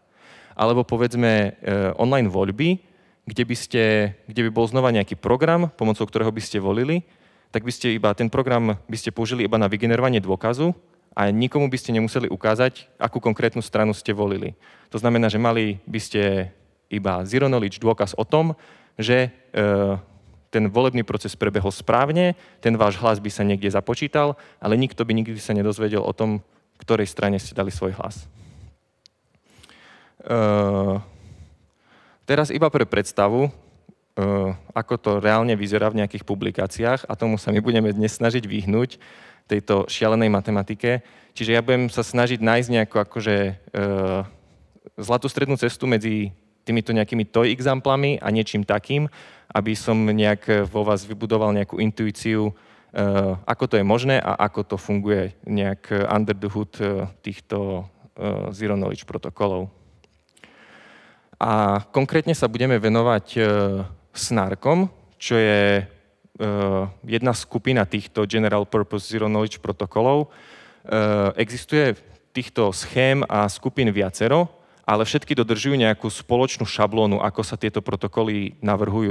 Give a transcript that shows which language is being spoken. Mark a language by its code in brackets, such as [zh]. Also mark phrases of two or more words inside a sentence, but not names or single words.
[sk] Alebo povedzme online voľby, kde by bol znova nejaký program, pomocou ktorého by ste volili, tak by ste ten program by ste použili iba na vygenerovanie dôkazu a nikomu by ste nemuseli ukázať, akú konkrétnu stranu ste volili. To znamená, že mali by ste iba [en] zero knowledge [sk] dôkaz o tom, že ten volebný proces prebehol správne, ten váš hlas by sa niekde započítal, ale nikto by nikdy sa nedozvedel o tom, ktorej strane ste dali svoj hlas. Teraz iba pre predstavu, ako to reálne vyzerá v nejakých publikáciách a tomu sa my budeme dnes snažiť vyhnúť, tejto šialenej matematike. Čiže ja budem sa snažiť nájsť nejakú akože zlatú strednú cestu medzi týmito nejakými [en] toy examplami [sk] a niečím takým, aby som nejak vo vás vybudoval nejakú intuíciu, ako to je možné a ako to funguje nejak [en] under the hood [sk] týchto [en] zero knowledge [sk] protokolov. A konkrétne sa budeme venovať snarkom, čo je jedna skupina týchto [en] General Purpose Zero Knowledge [sk] protokolov. Existuje týchto schém a skupín viacero, ale všetky dodržujú nejakú spoločnú šablónu, ako sa tieto protokoly navrhujú.